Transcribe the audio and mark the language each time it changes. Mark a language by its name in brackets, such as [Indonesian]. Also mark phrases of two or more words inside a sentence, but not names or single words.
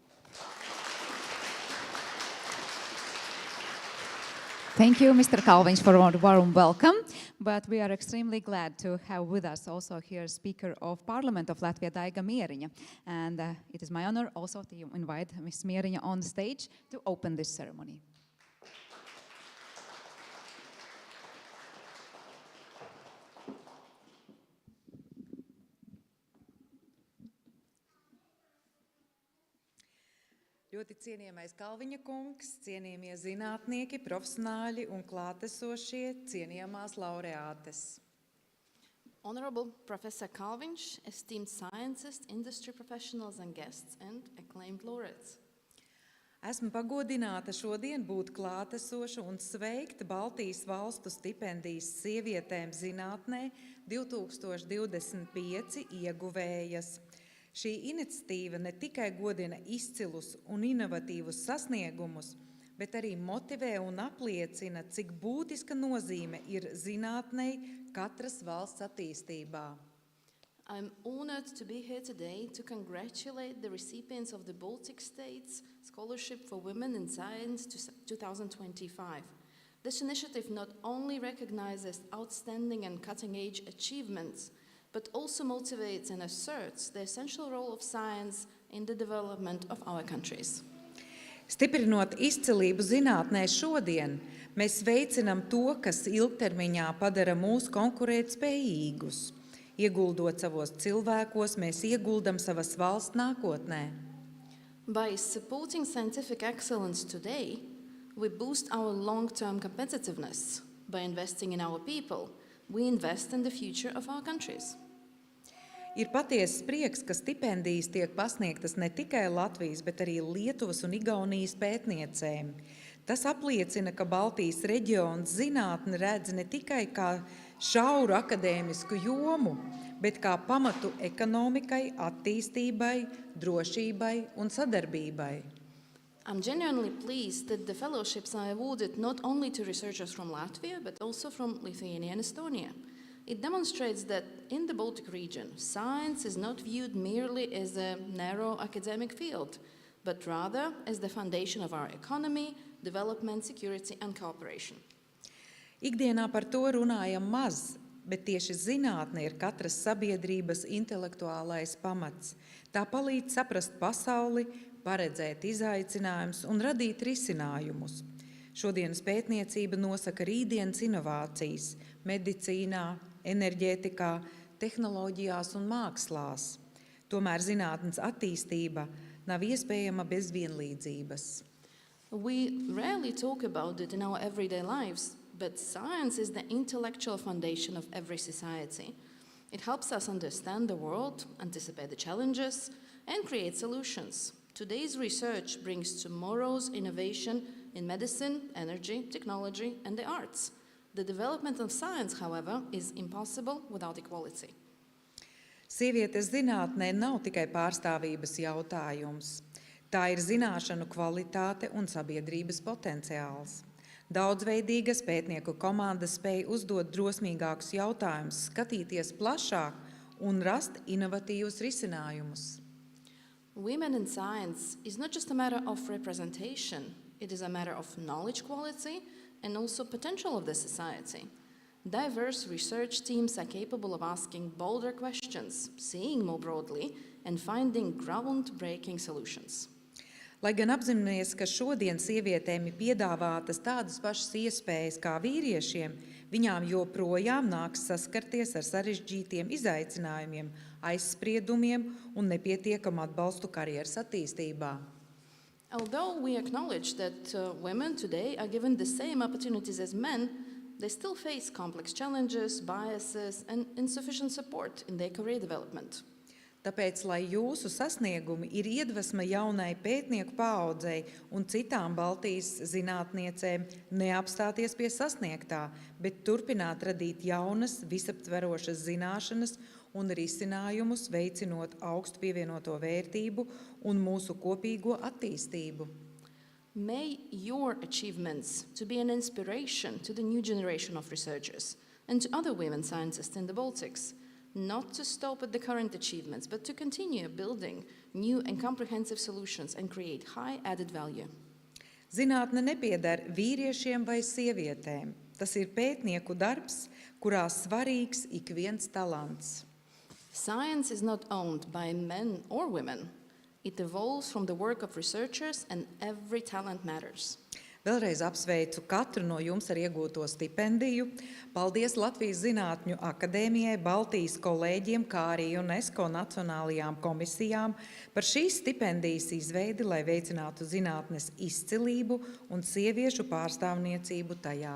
[English] Thank you, Mr. Kalviņš, for a warm welcome. But we are extremely glad to have with us also here Speaker of Parliament of Latvia, Daiga Mieriņa. And it is my honor also to invite Ms. Mieriņa on stage to open this ceremony. [Latvian] Ļoti cienījamais Kalviņa kungs, cienījamie zinātnieki, profesionāļi un klātesošie, cienījamās laureātes. [English] Honorable Professor Kalviņš, esteemed scientists, industry professionals and guests, and acclaimed laureates. [Latvian] Esmu pagodināta šodien būt klātesoša un sveikt Baltijas valstu stipendijas sievietēm zinātnē 2025 ieguvējas. Šī iniciatīva ne tikai godina izcilus un inovatīvus sasniegumus, bet arī motivē un apliecina, cik būtiska nozīme ir zinātnei katras valsts attīstībā. [English] I'm honored to be here today to congratulate the recipients of the Baltic States Scholarship for Women in Science 2025. This initiative not only recognizes outstanding and cutting-edge achievements, but also motivates and asserts the essential role of science in the development of our countries. [Latvian] Stiprinot izcilību zinātnē šodien, mēs veicinam to, kas ilgtermiņā padara mūs konkurētspējīgus. Ieguldot savos cilvēkos, mēs ieguldam savas valsts nākotnē. [English] By supporting scientific excellence today, we boost our long-term competitiveness. By investing in our people, we invest in the future of our countries. [Latvian] Ir patiesas prieks, ka stipendijas tiek pasniegtas ne tikai Latvijas, bet arī Lietuvas un Igaunijas pētniecēm. Tas apliecina, ka Baltijas reģions zinātni redz ne tikai kā šauru akadēmisku jomu, bet kā pamatu ekonomikai, attīstībai, drošībai un sadarbībai. [English] I'm genuinely pleased that the fellowships are awarded not only to researchers from Latvia, but also from Lithuania and Estonia. It demonstrates that in the Baltic region, science is not viewed merely as a narrow academic field, but rather as the foundation of our economy, development, security and cooperation. [Latvian] Ikdienā par to runājam maz, bet tieši zinātne ir katras sabiedrības intelektuālais pamats. Tā palīdz saprast pasauli, paredzēt izaicinājumus un radīt risinājumus. Šodienas pētniecība nosaka rītdienas inovācijas medicīnā, enerģētikā, tehnoloģijās un mākslās. Tomēr zinātnes attīstība nav iespējama bez vienlīdzības. [English] We rarely talk about it in our everyday lives, but science is the intellectual foundation of every society. It helps us understand the world, anticipate the challenges, and create solutions. Today's research brings tomorrow's innovation in medicine, energy, technology, and the arts. The development of science, however, is impossible without equality. [Latvian] Sievietes zinātnē nav tikai pārstāvības jautājums. Tā ir zināšanu kvalitāte un sabiedrības potenciāls. Daudzveidīgas pētnieku komandas spēj uzdot drosmīgākus jautājumus, skatīties plašāk un rast inovatīvus risinājumus. [English] Women in science is not just a matter of representation, it is a matter of knowledge quality and also potential of the society. Diverse research teams are capable of asking bolder questions, seeing more broadly, and finding groundbreaking solutions. [Latvian] Lai gan apzināmies, ka šodien sievietēm ir piedāvātas tādas pašas iespējas kā vīriešiem, viņām joprojām nāks saskarties ar sarežģītiem izaicinājumiem, aizspriedumiem un nepietiekamu atbalstu karjeras attīstībā. [English] Although we acknowledge that women today are given the same opportunities as men, they still face complex challenges, biases, and insufficient support in their career development. [Latvian] Tāpēc, lai jūsu sasniegumi ir iedvesma jaunai pētnieku paaudzei un citām Baltijas zinātniecēm neapstāties pie sasniegtā, bet turpināt radīt jaunas, visaptverošas zināšanas un risinājumus, veicinot augstu pievienoto vērtību un mūsu kopīgo attīstību. [English] May your achievements to be an inspiration to the new generation of researchers and to other women scientists in the Baltics, not to stop at the current achievements, but to continue building new and comprehensive solutions and create high added value. [Latvian] Zinātne nepieder vīriešiem vai sievietēm. Tas ir pētnieku darbs, kurā svarīgs ik viens talants. [English] Science is not owned by men or women. It evolves from the work of researchers and every talent matters. [Latvian] Vēlreiz apsveicu katru no jums ar iegūto stipendiju. Paldies Latvijas Zinātņu akadēmijai, Baltijas kolēģiem, kā arī UNESCO nacionālajām komisijām par šīs stipendijas izveidi, lai veicinātu zinātnes izcilību un sieviešu pārstāvniecību tajā.